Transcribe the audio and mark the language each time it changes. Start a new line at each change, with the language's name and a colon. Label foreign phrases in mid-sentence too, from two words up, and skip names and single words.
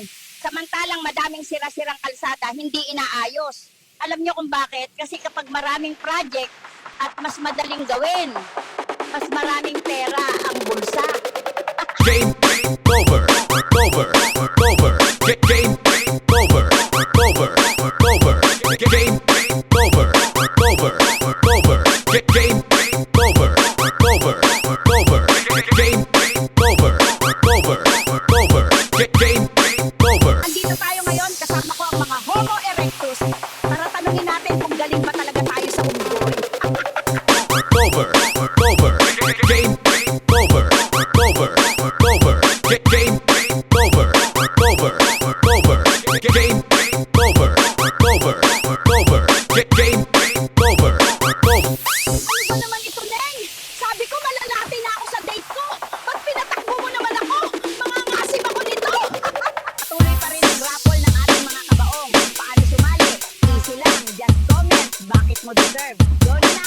Filipino: Samantalang madaming sira-sirang kalsada, hindi inaayos. Alam niyo kung bakit? Kasi kapag maraming project at mas madaling gawin, mas maraming pera ang bulsa.
English: Game over, over, over, game over, over, over, game over, over, over, game over, over, over, game over, over, over, game over.
Filipino: Andito tayo ngayon, kasama ko ang mga Homo erectus para tanungin natin kung galing ba talaga tayo sa unggoy.
English: Over, over, game over, over, over, game over, over, over, game over, over, over, game over, over.
Filipino: Ano ba naman ito, Neng? Sabi ko malalati na ako sa date ko. Ba't pinatakbo mo naman ako? Mga ngasib ako nito. Patuloy pa rin ang raffle ng ating mga kabaong. Paano sumali? Easy lang,
English: just comment.
Filipino: Bakit mo deserve? Yun